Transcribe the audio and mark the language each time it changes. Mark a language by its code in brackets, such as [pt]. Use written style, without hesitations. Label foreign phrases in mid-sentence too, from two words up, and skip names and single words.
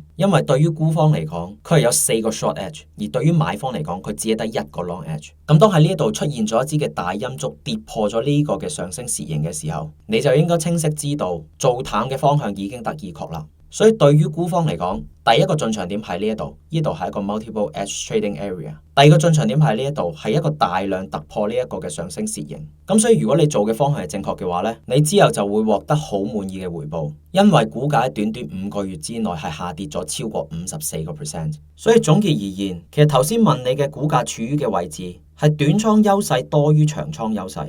[yue] 因為對於沽方嚟講，佢係有4個 [en] short edge， [yue] 而對於買方嚟講，佢只係得一個 [en] long edge。 [yue] 咁當喺呢一度出現咗一支嘅大陰燭跌破咗呢個嘅上升楔形嘅時候，你就應該清晰知道做淡嘅方向已經得以確立。所以對於沽方嚟講，第一個進場點喺呢一度，呢度係一個 [en] multiple edge trading area。 [yue] 第二個進場點喺呢一度，係一個大量突破呢一個嘅上升楔形。咁所以如果你做嘅方向係正確嘅話呢，你之後就會獲得好滿意嘅回報，因為股價喺短短5個月之內係下跌咗超過54%。所以總結而言，其實頭先問你嘅股價處於嘅位置係短倉優勢多於長倉優勢。